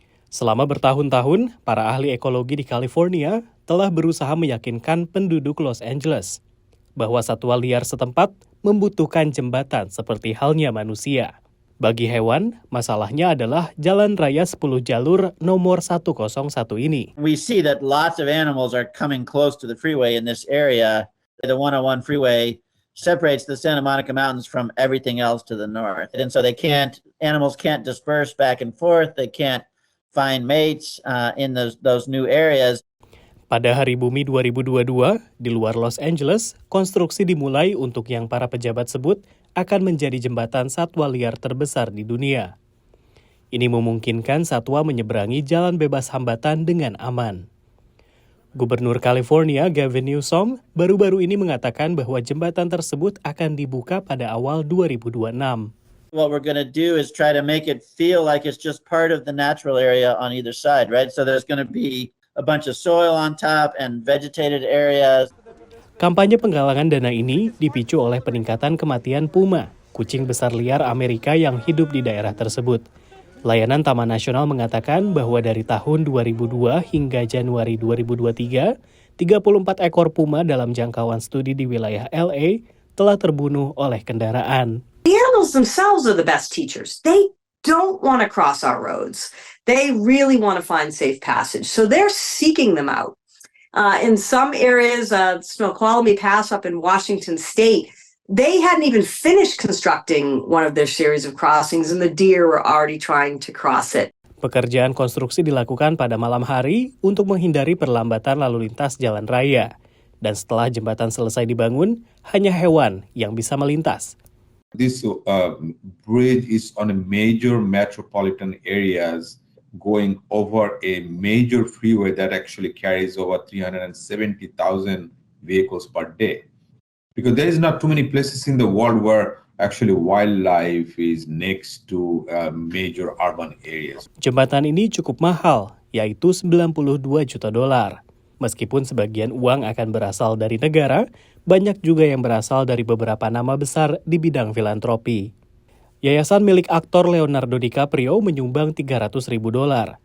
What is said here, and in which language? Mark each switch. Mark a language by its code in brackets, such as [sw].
[id] Selama bertahun-tahun, para ahli ekologi di California telah berusaha meyakinkan penduduk Los Angeles bahwa satwa liar setempat membutuhkan jembatan seperti halnya manusia. Bagi hewan, masalahnya adalah jalan raya 10 jalur nomor 101 ini. [en] We see that lots of animals are coming close to the freeway in this area. The 101 freeway separates the Santa Monica Mountains from everything else to the north. And so animals can't disperse back and forth. They can't find mates in those new areas. [id] Pada Hari Bumi 2022, di luar Los Angeles, konstruksi dimulai untuk yang para pejabat sebut akan menjadi jembatan satwa liar terbesar di dunia. Ini memungkinkan satwa menyeberangi jalan bebas hambatan dengan aman. Gubernur California Gavin Newsom baru-baru ini mengatakan bahwa jembatan tersebut akan dibuka pada awal 2026. [en] What we're going to do is try to make it feel like it's just part of the natural area on either side, right? So there's going to be a bunch of soil on top and vegetated areas. [id] Kampanye penggalangan dana ini dipicu oleh peningkatan kematian puma, kucing besar liar Amerika yang hidup di daerah tersebut. Layanan Taman Nasional mengatakan bahwa dari tahun 2002 hingga Januari 2023, 34 ekor puma dalam jangkauan studi di wilayah LA telah terbunuh oleh kendaraan. [en] The animals themselves are the best teachers. They don't want to cross our roads. They really want to find safe passage. So they're seeking them out. In some areas, Snoqualmie Pass up in Washington State, they hadn't even finished constructing one of their series of crossings and the deer were already trying to cross it. [id] Pekerjaan konstruksi dilakukan pada malam hari untuk menghindari perlambatan lalu lintas jalan raya. Dan setelah jembatan selesai dibangun, hanya hewan yang bisa melintas. [en] This bridge is on a major metropolitan areas going over a major freeway that actually carries over 370,000 vehicles per day. Because there is not too many places in the world where actually wildlife is next to major urban areas. [id] Jembatan ini cukup mahal, yaitu $92 juta. Meskipun sebagian uang akan berasal dari negara, banyak juga yang berasal dari beberapa nama besar di bidang filantropi. Yayasan milik aktor Leonardo DiCaprio menyumbang $300.000.